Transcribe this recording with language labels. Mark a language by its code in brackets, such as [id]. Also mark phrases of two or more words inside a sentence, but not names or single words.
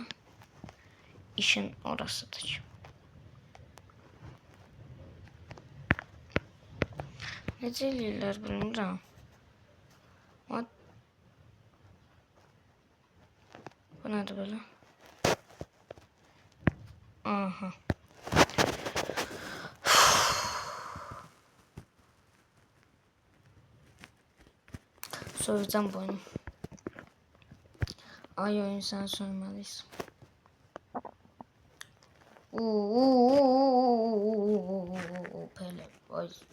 [az] İşin orasıdır. Necə eləyirlər bilmirəm. What? Bu nədir belə? Aha. [tr] Söveceğim bu oyunu. Ay oyun sen sövmelisin. Pele. Ay.